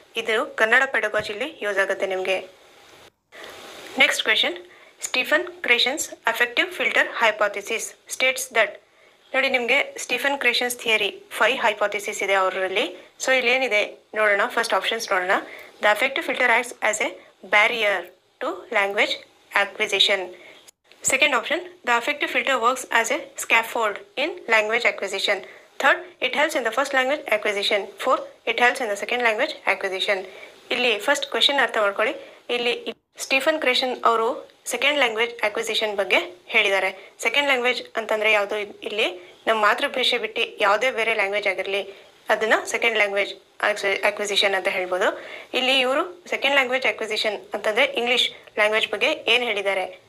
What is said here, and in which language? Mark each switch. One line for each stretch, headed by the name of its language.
Kannada: ಇದು ಕನ್ನಡ ಪೆಡಗಾಜಿಲಿ ಯೂಸ್ ಆಗುತ್ತೆ ನಿಮಗೆ.
English: Next question, Stephen Krashen's affective filter hypothesis states that.
Kannada: ನೋಡಿ, ನಿಮಗೆ ಸ್ಟೀಫನ್ ಕ್ರೇಷನ್ಸ್ ಥಿಯರಿ 5 ಹೈಪಾಥಿಸಿಸ್ ಇದೆ ಅವರಲ್ಲಿ. ಸೊ ಇಲ್ಲಿ ಏನಿದೆ ನೋಡೋಣ. ಫಸ್ಟ್ ಆಪ್ಷನ್ಸ್ ನೋಡೋಣ.
English: The affective filter acts as a barrier to language acquisition. Second option, the affective filter works as a scaffold in language acquisition. Third, it helps in the first language acquisition. Fourth, it helps in the second language acquisition.
Kannada: ಇಲ್ಲಿ first question ಅರ್ಥ ಮಾಡ್ಕೊಳ್ಳಿ. ಇಲ್ಲಿ Stephen ಕ್ರೇಷನ್ ಅವರು second language acquisition ಬಗ್ಗೆ ಹೇಳಿದ್ದಾರೆ. Second language ಅಂತಂದರೆ ಯಾವುದು? ಇಲ್ಲಿ ನಮ್ಮ ಮಾತೃಭಾಷೆ ಬಿಟ್ಟು ಯಾವುದೇ ಬೇರೆ ಲ್ಯಾಂಗ್ವೇಜ್ ಆಗಿರಲಿ ಅದನ್ನು ಸೆಕೆಂಡ್ ಲ್ಯಾಂಗ್ವೇಜ್ ಅಕ್ವಿಸಿಷನ್ ಅಂತ ಹೇಳ್ಬೋದು. ಇಲ್ಲಿ ಇವರು ಸೆಕೆಂಡ್ ಲ್ಯಾಂಗ್ವೇಜ್ ಅಕ್ವಿಸಿಷನ್ ಅಂತಂದರೆ ಇಂಗ್ಲೀಷ್ ಲ್ಯಾಂಗ್ವೇಜ್ ಬಗ್ಗೆ ಏನು ಹೇಳಿದ್ದಾರೆ?